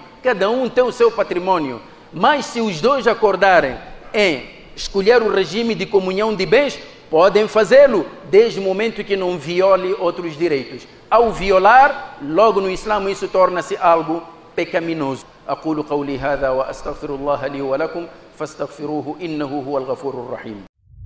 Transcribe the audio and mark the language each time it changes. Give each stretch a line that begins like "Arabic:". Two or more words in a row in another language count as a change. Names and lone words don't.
Portuguese: Cada um tem o seu patrimônio. Mas se os dois acordarem em escolher o regime de comunhão de bens, podem fazê-lo, desde o momento que não viole outros direitos. Ao violar, logo no Islã isso torna-se algo pecaminoso.
Arabic: أقول قولي هذا وأستغفر الله لي ولكم فاستغفروه إنه هو الغفور الرحيم.